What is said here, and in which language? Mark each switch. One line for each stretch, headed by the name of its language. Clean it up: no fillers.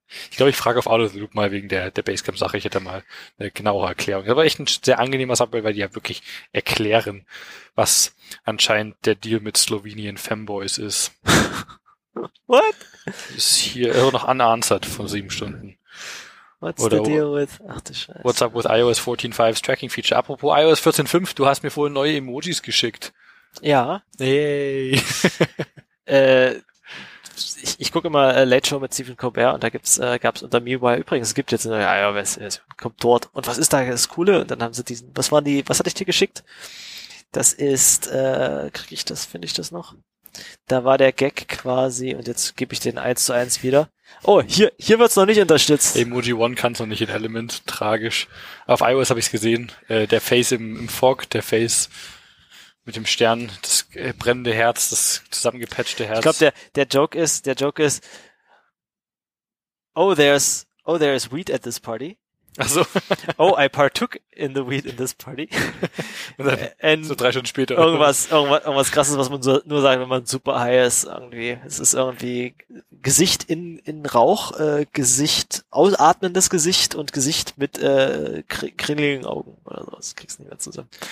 German: Ich glaube, ich frage auf Out of the Loop mal wegen der Basecamp-Sache. Ich hätte mal eine genauere Erklärung. Das war echt ein sehr angenehmer Sache, weil die ja wirklich erklären, was anscheinend der Deal mit Slowenien Fanboys ist.
English: What?
German: Das ist hier immer noch unanswered von 7 Stunden.
English: What's up with iOS 14.5's Tracking Feature?
German: Apropos iOS 14.5, du hast mir vorhin neue Emojis geschickt. Ja. Yay. ich gucke immer Late Show mit Stephen Colbert und da gab's unter MeWire übrigens, es gibt jetzt eine neue iOS, kommt dort. Und was ist da das Coole? Und dann haben sie diesen, was hatte ich dir geschickt? Das ist, finde ich das noch? Da war der Gag quasi und jetzt gebe ich den 1:1 wieder. Oh, hier wird's noch nicht unterstützt. Emoji One kann es noch nicht in Element, tragisch. Auf iOS habe ich es gesehen. Der Face im Fog, der Face mit dem Stern, das brennende Herz, das zusammengepatchte Herz. Ich glaube, der Joke ist,
English: oh, there's Oh, there is weed at this party.
German: Also,
English: oh, I partook in the weed in this party.
German: Und dann,
English: and so
German: 3 Stunden später. Irgendwas krasses, was man so nur sagt, wenn man super high ist, irgendwie. Es ist irgendwie Gesicht in Rauch, Gesicht, ausatmendes Gesicht und Gesicht mit kringeligen Augen oder so. Das kriegst du nicht mehr zusammen.